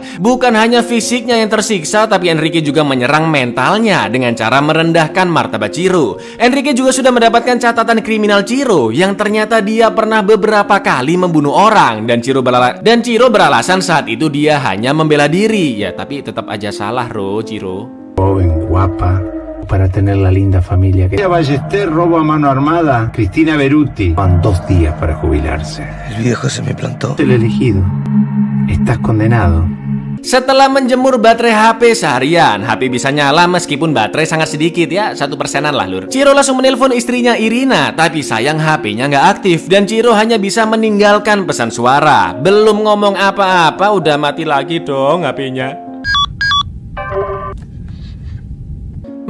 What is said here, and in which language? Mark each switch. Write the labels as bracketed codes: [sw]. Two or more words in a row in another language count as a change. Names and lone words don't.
[id] Bukan hanya fisiknya yang tersiksa, tapi Enrique juga menyerang mentalnya dengan cara merendahkan martabat Ciro. Enrique juga sudah mendapatkan catatan kriminal Ciro yang ternyata dia pernah beberapa kali membunuh orang, dan Ciro beralasan saat itu dia hanya membela diri. Ya tapi tetap aja salah Ciro. [es] Joven, guapa, para tener la linda familia. Ballester, robo a mano armada. Cristina Beruti. Van 2 días para jubilarse. El viejo se me plantó. El elegido. Estás condenado. [id] Setelah menjemur baterai HP seharian, HP bisa nyala meskipun baterai sangat sedikit ya, 1%-an lah lur. Ciro langsung menelpon istrinya Irina, tapi sayang HP-nya nggak aktif dan Ciro hanya bisa meninggalkan pesan suara. Belum ngomong apa-apa udah mati lagi dong HP-nya.